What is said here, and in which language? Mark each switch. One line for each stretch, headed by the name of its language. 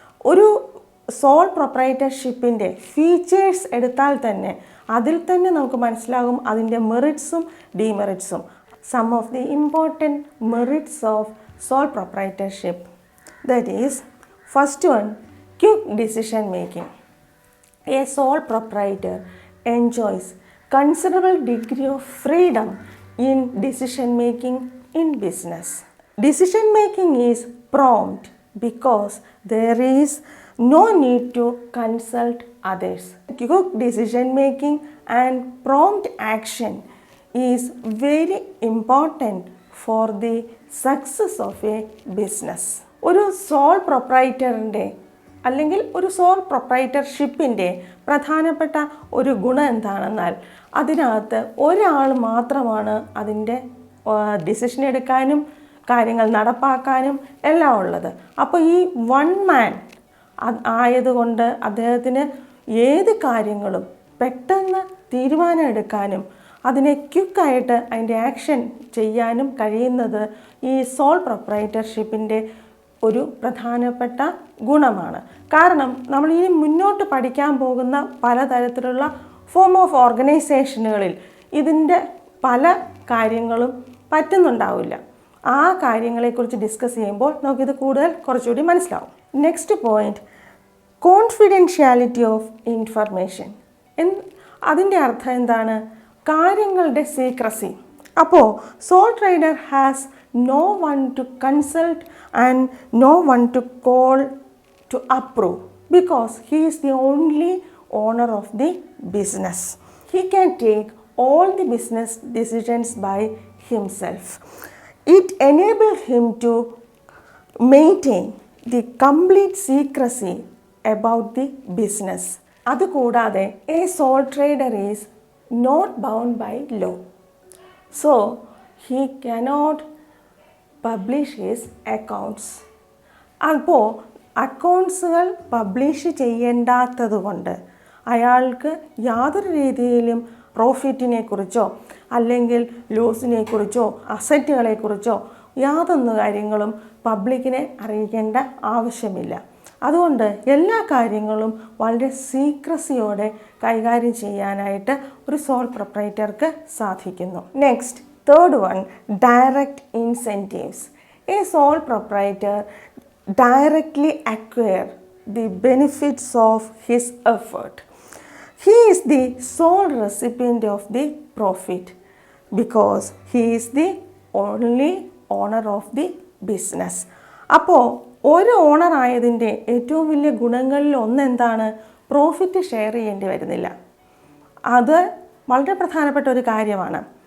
Malayalam: ഒരു soul പ്രൊപ്രൈറ്റർഷിപ്പിൻ്റെ features എടുത്താൽ തന്നെ അതിൽ തന്നെ നമുക്ക് മനസ്സിലാകും അതിൻ്റെ മെറിറ്റ്സും ഡീമെറിറ്റ്സും.
English: Some of the important merits of sole proprietorship, that is first one, quick decision making. A sole proprietor enjoys considerable degree of freedom in decision making in business. Decision making is prompt because there is no need to consult others. Quick decision making and prompt action is very important for the success of a business.
Malayalam: ഒരു soul പ്രൊപ്രൈറ്ററിൻ്റെ അല്ലെങ്കിൽ ഒരു soul പ്രൊപ്രൈറ്റർഷിപ്പിൻ്റെ പ്രധാനപ്പെട്ട ഒരു ഗുണം എന്താണെന്നാൽ അതിനകത്ത് ഒരാൾ മാത്രമാണ് അതിൻ്റെ ഡിസിഷൻ എടുക്കാനും കാര്യങ്ങൾ നടപ്പാക്കാനും എല്ലാം ഉള്ളത്. അപ്പോൾ ഈ വൺ മാൻ ആയതുകൊണ്ട് അദ്ദേഹത്തിന് ഏത് കാര്യങ്ങളും പെട്ടെന്ന് തീരുമാനം എടുക്കാനും അതിനെ ക്വിക്കായിട്ട് അതിൻ്റെ ആക്ഷൻ ചെയ്യാനും കഴിയുന്നത് ഈ സോൾ പ്രൊപ്രൈറ്റർഷിപ്പിൻ്റെ ഒരു പ്രധാനപ്പെട്ട ഗുണമാണ്. കാരണം നമ്മൾ ഇനി മുന്നോട്ട് പഠിക്കാൻ പോകുന്ന പലതരത്തിലുള്ള ഫോം ഓഫ് ഓർഗനൈസേഷനുകളിൽ ഇതിൻ്റെ പല കാര്യങ്ങളും പറ്റുന്നുണ്ടാവില്ല. ആ കാര്യങ്ങളെക്കുറിച്ച് ഡിസ്കസ് ചെയ്യുമ്പോൾ നമുക്കിത് കുറച്ചുകൂടി മനസ്സിലാവും.
English: Next point, confidentiality of information.
Malayalam: അതിൻ്റെ അർത്ഥം എന്താണ്? കാര്യങ്ങളുടെ സീക്രസി.
English: അപ്പോൾ sole trader has no one to consult and no one to call to approve because he is the only owner of the business. He can take all the business decisions by himself. It enables him to maintain the complete secrecy about the business.
Malayalam: അതുകൂടാതെ
English: a sole trader is not bound by law, so he cannot publish his accounts.
Malayalam: അപ്പോൾ അക്കൗണ്ട്സുകൾ publish ചെയ്യേണ്ടാത്തത് കൊണ്ട് അയാൾക്ക് യാതൊരു രീതിയിലും പ്രോഫിറ്റിനെ കുറിച്ചോ അല്ലെങ്കിൽ ലോസിനെ കുറിച്ചോ അസറ്റുകളെക്കുറിച്ചോ യാതൊന്നു കാര്യങ്ങളും പബ്ലിക്കിനെ അറിയിക്കേണ്ട ആവശ്യമില്ല. അതുകൊണ്ട് എല്ലാ കാര്യങ്ങളും വളരെ സീക്രസിയോടെ കൈകാര്യം ചെയ്യാനായിട്ട് ഒരു സോൾ പ്രൊപ്രൈറ്റർക്ക് സാധിക്കുന്നു.
English: Next, third one, direct incentives. A sole proprietor directly acquire the benefits of his effort. He is the sole recipient of the profit because he is the only owner of the business.
Malayalam: അപ്പോൾ ഒരു owner ആയതിൻ്റെ ഏറ്റവും വലിയ ഗുണങ്ങളിൽ ഒന്നെന്താണ്? Profit share ചെയ്യേണ്ടി വരുന്നില്ല. അത് വളരെ പ്രധാനപ്പെട്ട ഒരു കാര്യമാണ്.